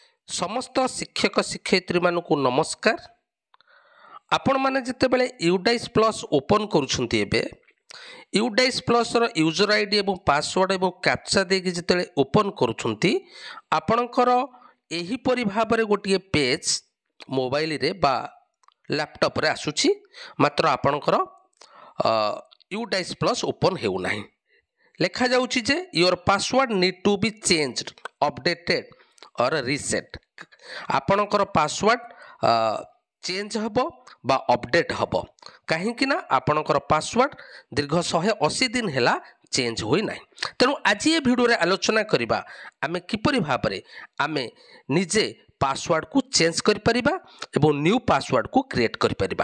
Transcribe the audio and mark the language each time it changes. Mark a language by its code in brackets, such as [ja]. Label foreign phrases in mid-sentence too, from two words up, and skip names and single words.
[or] ସମସ୍ତ ଶିକ୍ଷକ ଶିକ୍ଷୟିତ୍ରୀ ମାନଙ୍କୁ ନମସ୍କାର। ଆପଣ ମାନେ ଯେତେବେଳେ UDISE Plus open କରୁଛନ୍ତି ଏବେ UDISE Plus ର [en] user ID [or] ଏବଂ password ଏବଂ captcha ଦେଇକି ଯେତେ open କରୁଛନ୍ତି ଆପଣଙ୍କର ଏହି ପରି ଭାବରେ ଗୋଟିଏ page mobile ରେ ବା laptop ରେ ଆସୁଛି, ମାତ୍ର ଆପଣଙ୍କର UDISE Plus open ହେଉ ନାହିଁ। ଲେଖା ଯାଉଛି ଯେ [en] your password need to be changed, updated and reset. [or] ଆପଣଙ୍କର password change ହବ ବା update ହବ କାହିଁ ନା ଆପଣଙ୍କର password ଦୀର୍ଘ 180 ଦିନ ହେଲା change ହୋଇ ନାହିଁ। ତେଣୁ ଆଜି ଏ video ରେ ଆଲୋଚନା କରିବା ଆମେ କିପରି ଭାବରେ ଆମେ ନିଜେ password କୁ change କରି ପାରିବା ଏବଂ [en] new password [or] କୁ create କରି ପାରିବା।